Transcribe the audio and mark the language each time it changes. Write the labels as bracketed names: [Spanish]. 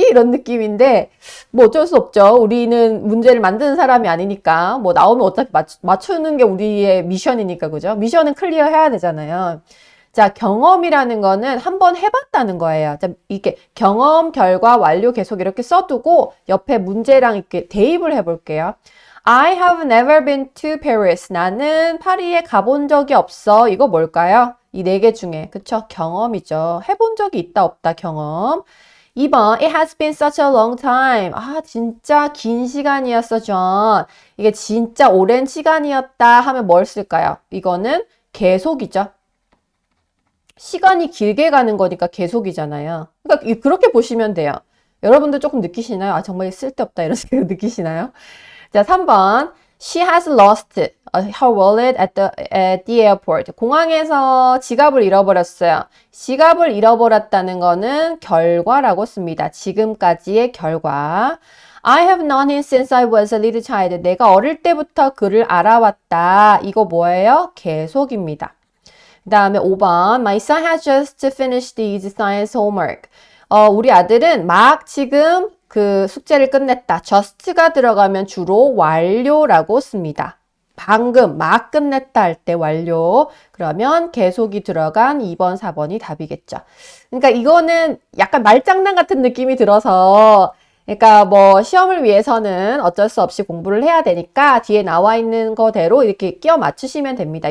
[Korean] 이런 느낌인데 뭐 어쩔 수 없죠. 우리는 문제를 만드는 사람이 아니니까 뭐 나오면 어차피 맞추는 게 우리의 미션이니까, 그죠? 미션은 클리어 해야 되잖아요. 자, 경험이라는 거는 한번 해봤다는 거예요. 자, 이렇게 경험, 결과, 완료 계속 이렇게 써두고 옆에 문제랑 이렇게 대입을 해볼게요. [English] I have never been to Paris. [Korean] 나는 파리에 가본 적이 없어. 이거 뭘까요? 이 네 개 중에. 그쵸? 경험이죠. 해본 적이 있다, 없다, 경험. 2번, [English] It has been such a long time. [Korean] 진짜 긴 시간이었어, John. 이게 진짜 오랜 시간이었다 하면 뭘 쓸까요? 이거는 계속이죠. 시간이 길게 가는 거니까 계속이잖아요. 그러니까 그렇게 보시면 돼요. 여러분들 조금 느끼시나요? 정말 쓸데없다 이런 생각 느끼시나요? 자, 3번. [English] She has lost her wallet at the airport. [Korean] 공항에서 지갑을 잃어버렸어요. 지갑을 잃어버렸다는 거는 결과라고 씁니다. 지금까지의 결과. [English] I have known him since I was a little child. [Korean] 내가 어릴 때부터 그를 알아왔다. 이거 뭐예요? 계속입니다. 그 다음에 5번. [English] My son has just finished his science homework. [Korean] 우리 아들은 막 지금 그 숙제를 끝냈다. just가 들어가면 주로 완료라고 씁니다. 방금 막 끝냈다 할 때 완료. 그러면 계속이 들어간 2번, 4번이 답이겠죠. 그러니까 이거는 약간 말장난 같은 느낌이 들어서 그러니까 뭐 시험을 위해서는 어쩔 수 없이 공부를 해야 되니까 뒤에 나와 있는 거대로 이렇게 끼워 맞추시면 됩니다.